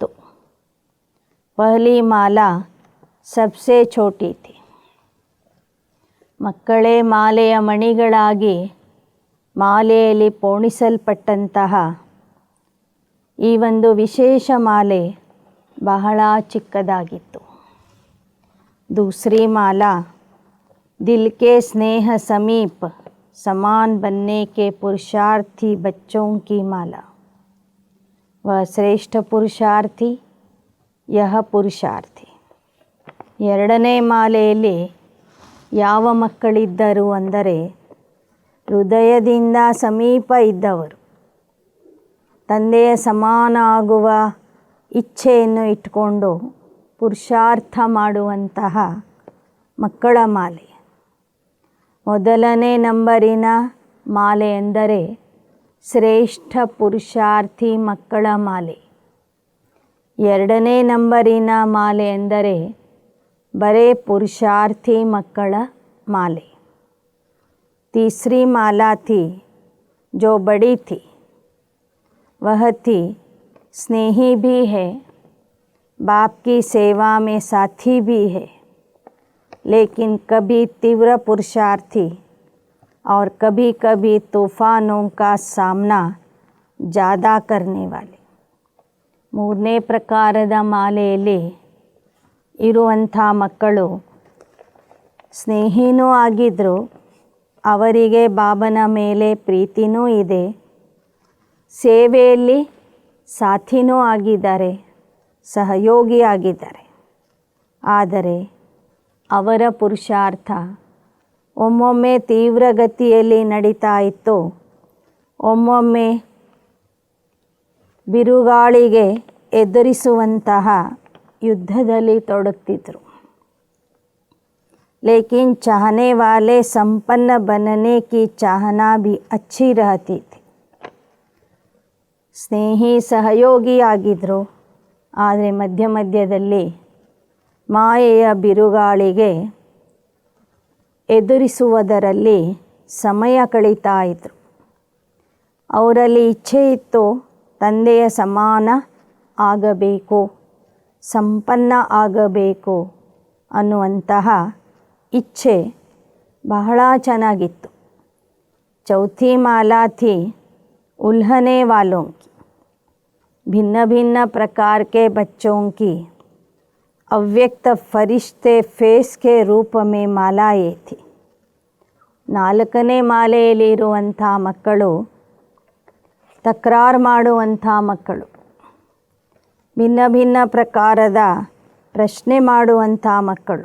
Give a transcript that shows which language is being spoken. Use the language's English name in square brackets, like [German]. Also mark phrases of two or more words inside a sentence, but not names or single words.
[Hindi] पहली माला सबसे छोटी थी. [Kannada] ಮಕ್ಕಳೇ ಮಾಲೆಯ ಮಣಿಗಳಾಗಿ ಮಾಲೆಯಲ್ಲಿ ಪೋಣಿಸಲ್ಪಟ್ಟಂತಹ ಈ ಒಂದು ವಿಶೇಷ ಮಾಲೆ ಬಹಳ ಚಿಕ್ಕದಾಗಿತ್ತು. [Hindi] दूसरी माला दिल के स्नेह समीप समान बनने के पुरुषार्थी बच्चों की माला. वह श्रेष्ठ पुरुषार्थी, यह पुरुषार्थी. [Kannada] ಎರಡನೇ ಮಾಲೆಯಲ್ಲಿ ಯಾವ ಮಕ್ಕಳಿದ್ದರು ಅಂದರೆ ಹೃದಯದಿಂದ ಸಮೀಪ ಇದ್ದವರು, ತಂದೆಯ ಸಮಾನ ಆಗುವ ಇಚ್ಛೆಯನ್ನು ಇಟ್ಟುಕೊಂಡು ಪುರುಷಾರ್ಥ ಮಾಡುವಂತಹ ಮಕ್ಕಳ ಮಾಲೆ. ಮೊದಲನೇ ನಂಬರಿನ ಮಾಲೆ ಎಂದರೆ ಶ್ರೇಷ್ಠ ಪುರುಷಾರ್ಥಿ ಮಕ್ಕಳ ಮಾಲೆ. ಎರಡನೇ ನಂಬರಿನ ಮಾಲೆ ಎಂದರೆ ಬರೇ ಪುರುಷಾರ್ಥಿ ಮಕ್ಕಳ ಮಾಲೆ. [Hindi] तीसरी माला थी जो बड़ी थी, वह थी स्नेही भी है, बाप की सेवा में साथी भी है, लेकिन कभी तीव्र पुरुषार्थी और कभी कभी तूफानों का सामना ज़्यादा करने वाले. [Kannada] ಮೂರನೇ ಪ್ರಕಾರದ ಮಾಲೆಯಲ್ಲಿ ಇರುವಂಥ ಮಕ್ಕಳು ಸ್ನೇಹಿನೂ ಆಗಿದ್ದರು, ಅವರಿಗೆ ಬಾಬನ ಮೇಲೆ ಪ್ರೀತಿನೂ ಇದೆ, ಸೇವೆಯಲ್ಲಿ ಸಾಥಿನೂ ಆಗಿದ್ದಾರೆ, ಸಹಯೋಗಿಯಾಗಿದ್ದಾರೆ. ಆದರೆ ಅವರ ಪುರುಷಾರ್ಥ ಒಮ್ಮೊಮ್ಮೆ ತೀವ್ರಗತಿಯಲ್ಲಿ ನಡೀತಾ ಇತ್ತು, ಒಮ್ಮೊಮ್ಮೆ ಬಿರುಗಾಳಿಗೆ ಎದುರಿಸುವಂತಹ ಯುದ್ಧದಲ್ಲಿ ತೊಡಗ್ತಿದ್ರು. [Hindi] लेकिन चाहने वाले संपन्न बनने की चाहना भी अच्छी रहती थी. [Kannada] ಸ್ನೇಹಿ ಸಹಯೋಗಿಯಾಗಿದ್ದರು, ಆದರೆ ಮಧ್ಯ ಮಧ್ಯದಲ್ಲಿ ಮಾಯೆಯ ಬಿರುಗಾಳಿಗೆ ಎದುರಿಸುವುದರಲ್ಲಿ ಸಮಯ ಕಳೀತಾ ಇದ್ದರು. ಅವರಲ್ಲಿ ಇಚ್ಛೆ ಇತ್ತು ತಂದೆಯ ಸಮಾನ ಆಗಬೇಕು, ಸಂಪನ್ನ ಆಗಬೇಕು ಅನ್ನುವಂತಹ ಇಚ್ಛೆ ಬಹಳ ಚೆನ್ನಾಗಿತ್ತು. [Hindi] चौथी माला थी उल्हने वालों की, भिन्न भिन्न प्रकार के बच्चों की अव्यक्त फरिश्ते फेस के रूप में मालाएं थी. [Kannada] ನಾಲ್ಕನೇ ಮಾಲೆಯಲ್ಲಿರುವಂಥ ಮಕ್ಕಳು ತಕರಾರು ಮಾಡುವಂಥ ಮಕ್ಕಳು, ಭಿನ್ನ ಭಿನ್ನ ಪ್ರಕಾರದ ಪ್ರಶ್ನೆ ಮಾಡುವಂಥ ಮಕ್ಕಳು.